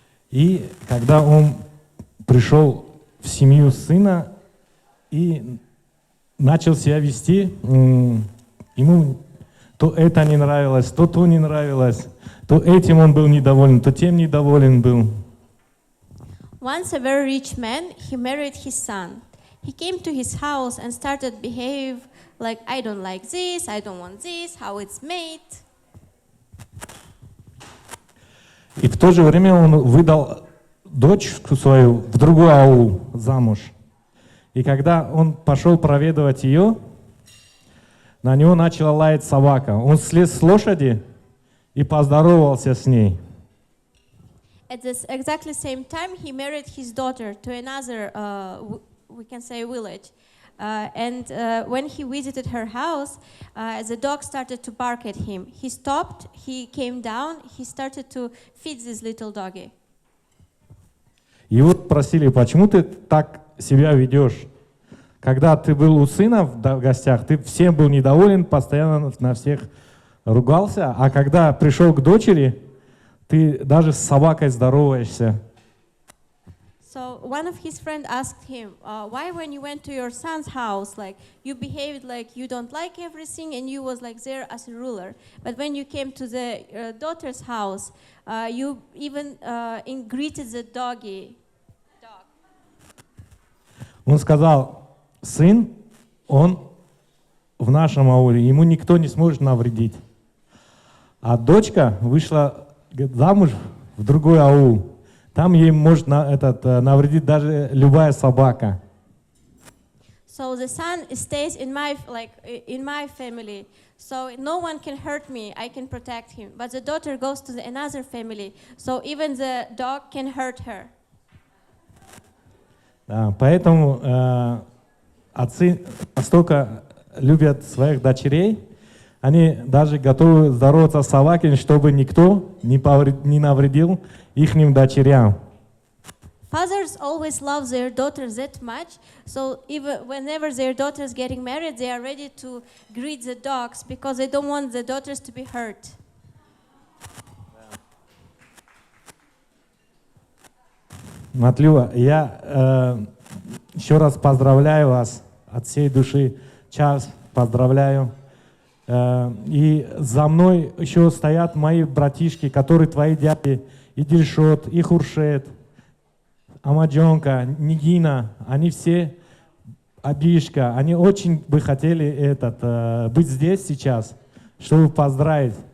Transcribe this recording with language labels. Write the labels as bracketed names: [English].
[Russian] И когда он пришел в семью сына и начал себя вести, ему то это не нравилось, то не нравилось, то этим он был недоволен, то тем недоволен был. [English] Once a very rich man, he married his son. He came to his house and started behave like, I don't like this, I don't want this, how it's made. [Russian] И в то же время он выдал дочку свою в другой аул замуж. И когда он пошел проведывать ее, на него начала лаять собака. Он слез с лошади и поздоровался с ней. [English] At this exactly same time, he married his daughter to another, we can say, village. And when he visited her house, the dog started to bark at him. He stopped, he came down, he started to feed this little doggy. [Russian] Его спросили, почему ты так себя ведешь? Когда ты был у сына в гостях, ты всем был недоволен, постоянно на всех ругался, а когда пришел к дочери, ты даже с собакой здороваешься. [English] So one of his friends asked him, why when you went to your son's house, like you behaved like you don't like everything and you was like there as a ruler. But when you came to the daughter's house, you even greeted the dog. [Russian] Он сказал, сын, он в нашем ауле, ему никто не сможет навредить. А дочка вышла замуж в другой аул. Там ей может навредить даже любая собака. [English] So the son stays in my family, so no one can hurt me. I can protect him. But the daughter goes to another family, so even the dog can hurt her. [Russian] Да, поэтому отцы настолько любят своих дочерей, они даже готовы здороваться с собаками, чтобы никто не навредил ихним дочерям. [English] Fathers always love their daughters that much, so even whenever their daughters getting married, they are ready to greet the dogs because they don't want the daughters to be hurt. [Russian] Матlyuba, я еще раз поздравляю вас от всей души. Чарльз, поздравляю. И за мной еще стоят мои братишки, которые твои дяди, и Дильшот, и Хуршет, Амаджонка, Нигина, они все, Абишка, они очень бы хотели быть здесь сейчас, чтобы поздравить.